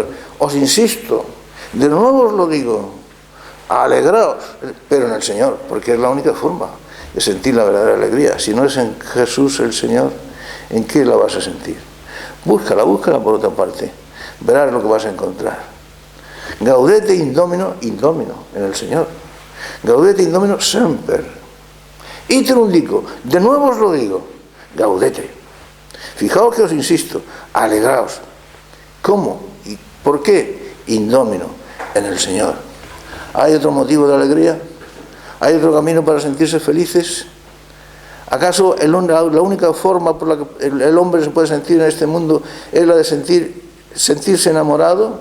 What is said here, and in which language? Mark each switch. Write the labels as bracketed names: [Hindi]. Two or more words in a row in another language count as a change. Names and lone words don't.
[Spanish] Os insisto, de nuevo os lo digo, alegraos, pero en el Señor, porque es la única forma de sentir la verdadera alegría. Si no es en Jesús el Señor, ¿en qué la vas a sentir? Búscala por otra parte, verás lo que vas a encontrar. [Latin] Gaudete in Domino [Spanish] en el Señor. [Latin] Gaudete in Domino semper. Iterum dico, [Spanish] de nuevo os lo digo, gaudete. Fijaos que os insisto, alegraos. ¿Cómo? ¿Y por qué? [Latin] In Domino, [Spanish] en el Señor. ¿Hay otro motivo de alegría? ¿Hay otro camino para sentirse felices? ¿Acaso la única forma por la que el hombre se puede sentir en este mundo es la de sentirse enamorado?